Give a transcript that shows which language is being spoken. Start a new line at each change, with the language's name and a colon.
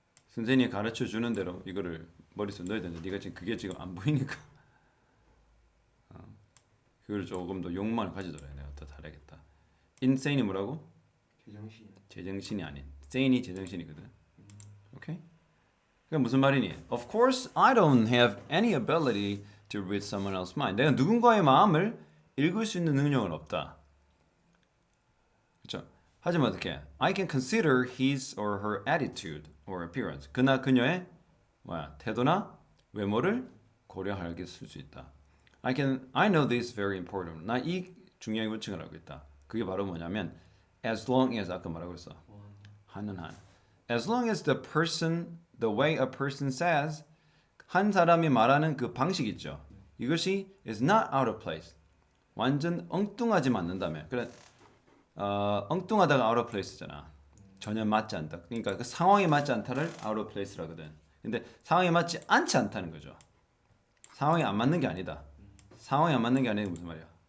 Korean: 선생님이 가르쳐 주는 대로 이거를 머릿속에 넣어야 되는데 네가 지금 그게 지금 안 보이니까 그걸 조금 더 욕망을 가지더라. 내가 더 잘하겠다. insane이 뭐라고? 제정신이야. 제정신이 아닌 sane이 제정신이거든. 오케이? 그러니까 무슨 말이니?
English: Of course, I don't have any ability to read someone else's mind.
Korean: 내가 누군가의 마음을 읽을 수 있는 능력은 없다. 그렇죠? 하지만 어떻게?
English: I can consider his or her attitude or appearance.
Korean: 그나 그녀의 태도나 외모를 고려하게 쓸 수 있다.
English: I know this very important.
Korean: 나 이 중요한 원칙을 알고 있다. 그게 바로 뭐냐면 as long as 아까 뭐라고 했어? 한은 한.
English: As long as the way a person says
Korean: 한 사람이 말하는 그 방식 있죠.
English: 이것이 is not out of place.
Korean: 완전 엉뚱하지 않는다면. 그래 엉뚱하다가 out of place잖아. 전혀 맞지 않다. 그러니까 그 상황에 맞지 않다를 out of place라거든. 근데 상황에 맞지 않지 않다는 거죠. 상황에 안 맞는 게 아니다. 상황에 안 맞는 게 아니라 무슨 말이야?